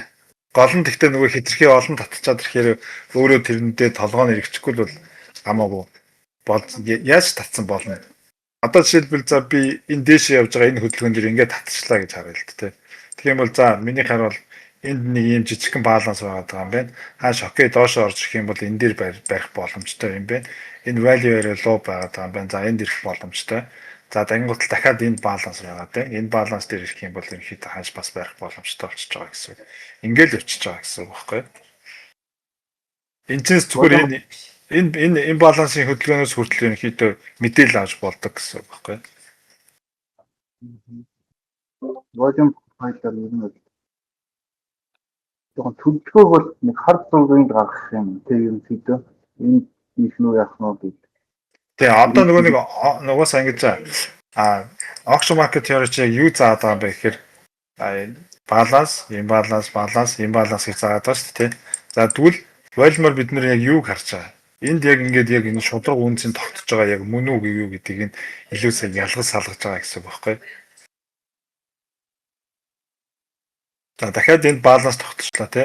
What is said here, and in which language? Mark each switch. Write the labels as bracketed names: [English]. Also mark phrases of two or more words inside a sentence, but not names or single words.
[Mongolian] Гол нь гэхдээ нөгөө хэтэрхий олон татчихад ирэхээр өөрөө тэрэндээ толгойн эргэчихгүй л бол хамаагүй яаж татсан болно. Одоо жишээлбэл за би энэ дээшээ явж байгаа энэ хөдөлгөөн дээр ингээд татчихлаа гэж харъя л дээ. Тэгэх юм бол за миний хар бол энд нэг юм жижигхэн баланс байгаа юм байна. Хааш окей доошоо орж ирэх юм бол энэ дээр барих боломжтой юм байна. Энэ [English] value area low [Mongolian] байгаа юм байна. За энд ирэх боломжтой. За дангуутал дахиад энэ баланс байгаа тийм. Энэ баланс дээр ирэх юм бол ерөнхийдөө хааш бас барих боломжтой болчихж байгаа гэсэн. Ингээл явчихж байгаа гэсэн үг байхгүй. Энэ ч зүгээр энэ балансын хөдөлгөөнөөс хүртэл ерөнхийдөө мэдээлэл авч болдог гэсэн үг байхгүй. [English] Volume profile- [Mongolian] аар ер нь жоохон төлөвлөгөөг бол нэг хар зургийг гаргах юм. Тэг юм хэдэ энэ ихнүү яах нь гэж. Тэгээ одоо нөгөөсөө ингэж [English] auction market theory [Mongolian] чи юу заадаг юм бэ гэхээр баланс гэж заадаг шүү дээ. За тэгвэл volume-оор бид нэр яг юуг харж байгаа. Энд яг ингээд яг энэ шудраг үнцийн тогтож байгаа яг мөн үү юу гэдгийг нь илүү сайн ялгаж салгаж байгаа гэсэн үг байхгүй. За дахиад энд баланс тогтчлаа тий.